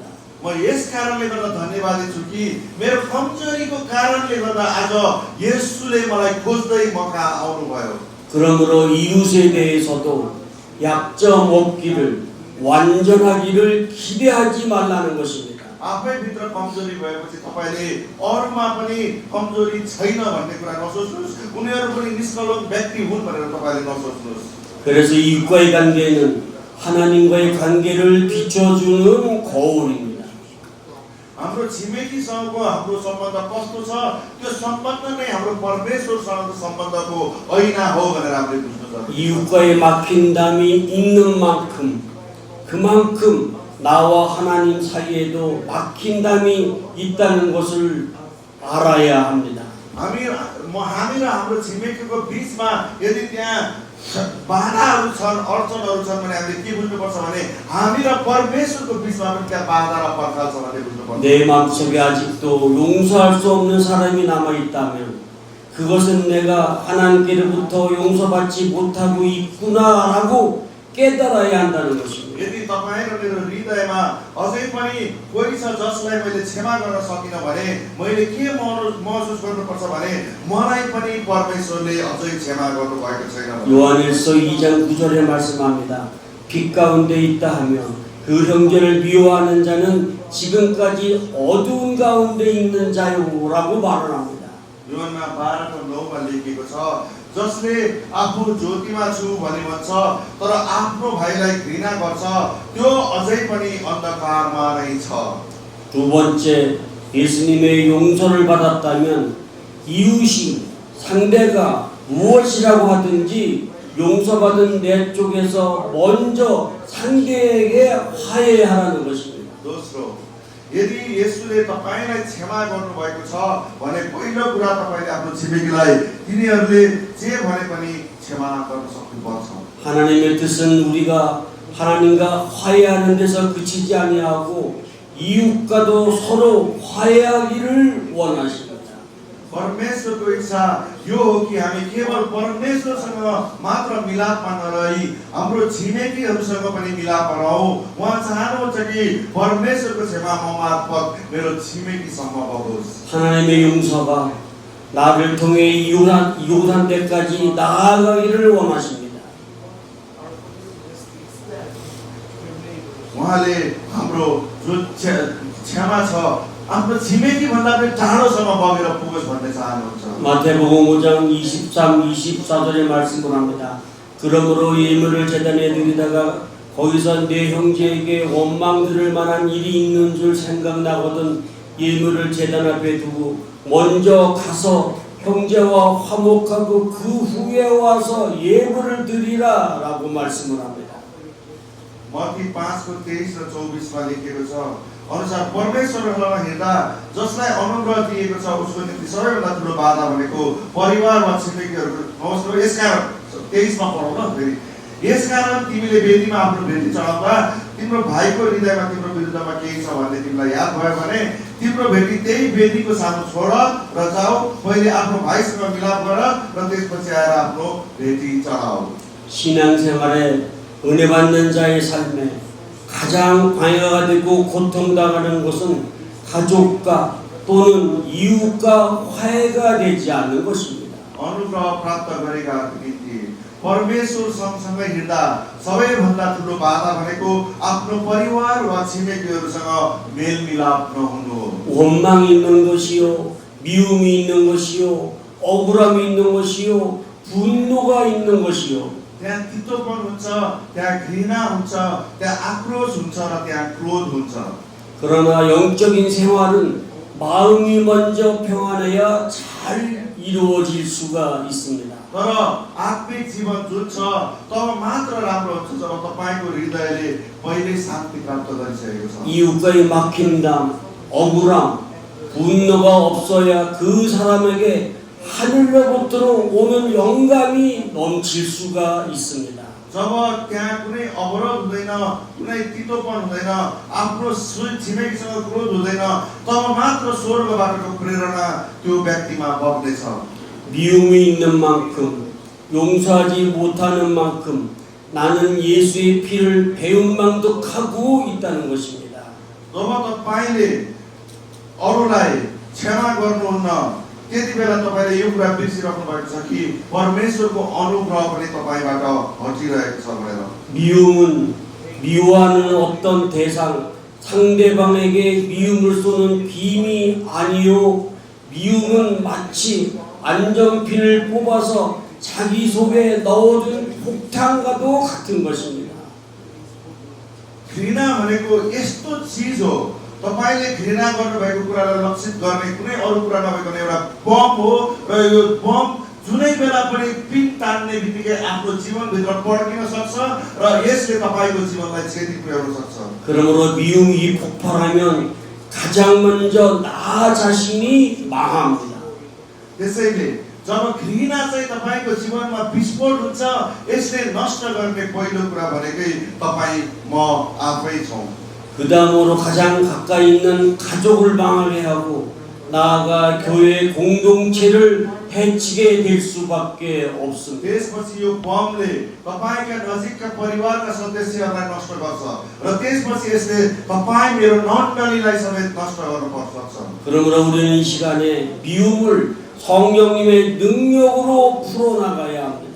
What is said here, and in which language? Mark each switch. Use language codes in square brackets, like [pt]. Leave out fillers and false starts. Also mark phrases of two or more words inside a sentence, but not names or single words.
[ne] म यस कारणले गर्दा धन्यवादी छु कि मेरो कमजोरीको कारणले गर्दा आज येशूले मलाई खोज्दै मकहाँ आउनुभयो। [ko] 그러므로 이웃에 대해서도 약점 없기를 완전하기를 기대하지 말라는 것입니다. [ne] आफैभित्र कमजोरी भएपछि तपाईँले अरूमा पनि कमजोरी छैन भन्ने कुरा नसोच्नुहोस्। उनीहरू पनि निष्कलङ्क व्यक्ति हुन् भनेर तपाईँले नसोच्नुहोस्। [ko] 그래서 이웃과의 관계는 하나님과의 관계를 비춰주는 거울입니다. [ne] हाम्रो छिमेकीसँगको हाम्रो सम्बन्ध कस्तो छ, त्यो सम्बन्ध नै हाम्रो परमेश्वरसँगको सम्बन्धको ऐना हो भनेर हामीले बुझ्न सक्छौँ। [ko] 이웃과의 막힌담이 있는 만큼 그만큼 나와 하나님 사이에도 막힌담이 있다는 것을 알아야 합니다. [ne] हामी र हाम्रो छिमेकीको बीचमा यदि त्यहाँ बाधाहरू छन्, अडचनहरू छन् भने हामीले के बुझ्नुपर्छ भने हामी र परमेश्वरको बीचमा पनि त्यहाँ बाधा र पर्खाल छ भन्ने बुझ्नुपर्छ। [ko] 내 마음속에 아직도 용서할 수 없는 사람이 남아 있다면 그것은 내가 하나님께로부터 용서받지 못하고 있구나라고 깨달아야 한다는 것입니다. [ne] यदि तपाईँ र मेरो हृदयमा अझै पनि कोही छ जसलाई मैले क्षमा गर्न सकिनँ भने मैले के महसुस गर्नुपर्छ भने मलाई पनि परमेश्वरले अझै क्षमा गर्नुभएको छैन। [ko] 요한일서 2장 9절에 말씀합니다. 빛 가운데 있다 하면 그 형제를 미워하는 자는 지금까지 어두운 가운데 있는 자요라고 말을 합니다. [ne] योहन्ना 12:9मा लेखिएको छ, जसले आफू ज्योतिमा छु भनी भन्छ तर आफ्नो भाइलाई घृणा गर्छ त्यो अझै पनि अन्धकारमा नै छ। [ko] 두 번째, 예수님의 용서를 받았다면 이웃이 상대가 무엇이라고 하든지 용서받은 내 쪽에서 먼저 상대에게 화해하라는 것입니다. [ne] दोस्रो, यदि येशूले तपाईलाई क्षमा गर्नुभएको छ भने पहिलो कुरा तपाईले आफ्नो छिमेकीलाई तिनीहरूले जे भने पनि क्षमा गर्न सक्नुपर्छ। [ko] 하나님의 뜻은 우리가 하나님과 화해하는 데서 그치지 아니하고 이웃과도 서로 화해하기를 원하십니다. [ne] परमेश्वरको इच्छा यो हो कि हामी केवल परमेश्वरसँग मात्र मिलापमा नरही हाम्रो छिमेकीहरूसँग पनि मिलापमा रहौँ। उहाँ चाहनुहुन्छ कि परमेश्वरको क्षमा म मार्फत मेरो छिमेकीसम्म बगोस्। [ko] 하나님의 용서가 나를 통해 이웃한 데까지 나아가기를 원하십니다. [ne] उहाँले हाम्रो जो क्षमा छ आफ्नो छिमेकी भन्दा पनि टाढोसम्म बगेर पुगोस् भन्ने चाहनुहुन्छ। [ko] 마태복음 5장 23, 24절의 말씀을 합니다. 그러므로 예물을 제단에 드리다가 거기서 내 형제에게 원망 들을 만한 일이 있는 줄 생각나거든 예물을 제단 앞에 두고 먼저 가서 형제와 화목하고 그 후에 와서 예물을 드리라 라고 말씀을 합니다. [ne] मत्ती 5:23 र 24मा लेखिएको छ अनुसार परमेश्वरलाई हेर्दा जसलाई अनुग्रह दिएको छ उसको निम्ति सबैभन्दा ठुलो बाधा भनेको परिवार वा छिमेकीहरूको यसकारण 23मा पढौँ न फेरि। यसकारण तिमीले वेदीमा आफ्नो भेटी चढाउँदा तिम्रो भाइको हृदयमा तिम्रो विरुद्धमा केही छ भन्ने तिमीलाई याद भयो भने तिम्रो भेटी त्यही वेदीको सामु छोड र जाऊ, पहिले आफ्नो भाइसँग मिलाप गर र त्यसपछि आएर आफ्नो भेटी चढाऊ। [ko] 신앙생활에 은혜 받는 자의 삶에 가장 방해가 되고 고통당하는 것은 가족과 또는 이웃과 화해가 되지 않는 것입니다. [ne] अनुग्रह प्राप्त गरेका निम्ति परमेश्वर सँगसँगै हिँड्दा सबैभन्दा ठुलो बाधा भनेको आफ्नो परिवार वा छिमेकीहरूसँग मेलमिलाप नहुनु हो। [ko] 원망이 있는 것이요, 미움이 있는 것이요, 억울함이 있는 것이요, 분노가 있는 것이요. [ne] त्यहाँ तितोपन हुन्छ, त्यहाँ घृणा हुन्छ, त्यहाँ आक्रोश हुन्छ र त्यहाँ क्रोध हुन्छ। [ko] 그러나 영적인 생활은 마음이 먼저 평안해야 잘 이루어질 수가 있습니다. [ne] तर आत्मिक जीवन जुन छ तब मात्र राम्रो हुन्छ जब तपाईको हृदयले पहिले शान्ति प्राप्त गरिसकेको छ। [ko] 이웃과의 막힘담, 억울함, 분노가 없어야 그 사람에게 하늘로부터 오는 영감이 넘칠 수가 있습니다. [ne] जब त्यहाँ कुनै अवरोध हुँदैन, कुनै तितोपन हुँदैन, आफ्नो छिमेकीसँग क्रोध हुँदैन, तब मात्र स्वर्गबाटको प्रेरणा त्यो व्यक्तिमा बग्नेछ। [ko] 미움이 있는 만큼, 용서하지 못하는 만큼 나는 예수의 피를 배은망덕하고 있다는 것입니다. [ne] जब तपाईले अरूलाई क्षमा गर्नुहुन्न त्यति बेला तपाईले यो कुरा बिर्सिराख्नु भएको छ कि परमेश्वरको अनुग्रह पनि तपाईबाट हटिरहेको छ भनेर। [ko] 미움은 미워하는 어떤 대상, 상대방에게 미움을 쏘는 빔이 아니요 미움은 마치 안전핀을 뽑아서 자기 속에 넣어둔 폭탄과도 같은 것입니다. [ne] घृणा भनेको यस्तो चीज हो तपाईले घृणा गर्नुभएको कुरालाई लक्षित गर्ने कुनै अरू कुरा नभएको एउटा बम हो र यो बम जुनै बेला पनि पिन तान्ने बित्तिकै आफ्नो जीवनभित्र पड्किन सक्छ र यसले तपाईको जीवनलाई क्षति पुर्याउन सक्छ। [ko] 그러므로 미움이 폭발하면 가장 먼저 나 자신이 망합니다. [ne] त्यसैले जब घृणा चाहिँ तपाईको जीवनमा विस्फोट हुन्छ यसले नष्ट गर्ने पहिलो कुरा भनेकै तपाई म आफै छौं। [ko] 그 다음으로 가장 가까이 있는 가족을 망하게 하고 나아가 교회 공동체를 해치게 될 수밖에 없습니다. [ne] त्यसपछि यो बमले तपाईका नजिकका परिवारका सदस्यहरूलाई नष्ट गर्छ र त्यसपछि यसले तपाई मेरो नन्दलीलाई समेत नष्ट गर्न सक्छ। [ko] 그러므로 우리는 이 시간에 미움을 성령님의 능력으로 풀어나가야 합니다.